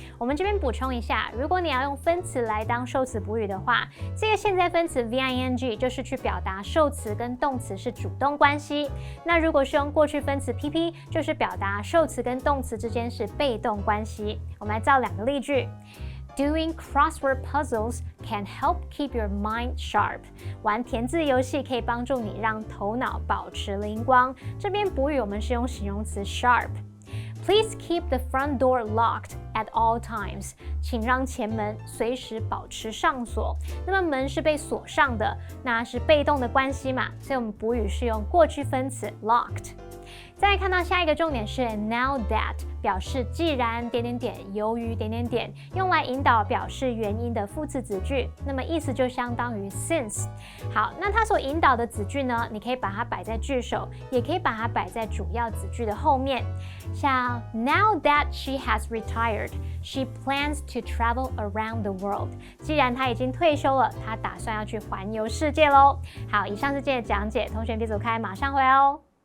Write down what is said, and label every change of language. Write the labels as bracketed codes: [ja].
[zh] 我们这边补充一下，如果你要用分词来当受词补语的话，这个现在分词 V-I-N-G 就是去表达受词跟动词是主动关系。那如果是用过去分词 PP， 就是表达受词跟动词之间是被动关系。我们来造两个例句。 [en] Doing crossword puzzles can help keep your mind sharp. [zh] 玩填字游戏可以帮助你让头脑保持灵光。这边补语我们是用形容词 [en] sharp。Please keep the front door locked at all times. [zh] 请让前门随时保持上锁。那么门是被锁上的，那是被动的关系嘛，所以我们补语是用过去分词 locked。再来看到下一个重点是 now that， 表示既然由于用来引导表示原因的副词子句，那么意思就相当于 since。好，那它所引导的子句呢，你可以把它摆在句首，也可以把它摆在主要子句的后面。 [en] 像 now that she has retired, she plans to travel around the world。 [zh] 既然她已经退休了，她打算要去环游世界喽。好，以上是今天的讲解，同学别走开，马上回来哦。